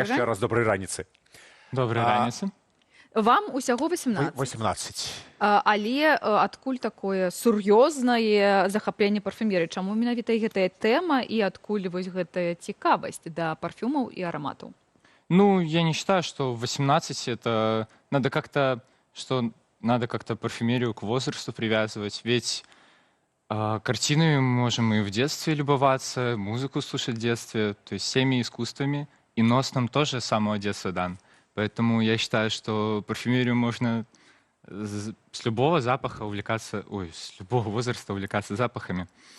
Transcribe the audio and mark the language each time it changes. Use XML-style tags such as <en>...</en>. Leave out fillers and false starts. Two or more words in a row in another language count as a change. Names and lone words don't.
<be>яшчэ раз добрай раніцы. Доброй раніцы. Вам усяго 18. 18. Але адкуль такое сур'ёзнае захапленне парфумерыі? Чаму менавіта гэтая тэма і адкуль вось гэтая цікавасць да парфюмаў і ароматаў?</be> <ru>Ну, я не считаю, что в 18 это надо как-то, что надо как-то парфюмерию к возрасту привязывать. Ведь картинами мы можем и в детстве любоваться, музыку слушать в детстве, то есть всеми искусствами. И нос нам тоже с самого детства дан. Поэтому я считаю, что парфюмерию можно с любого запаха увлекаться, с любого возраста увлекаться запахами.</ru>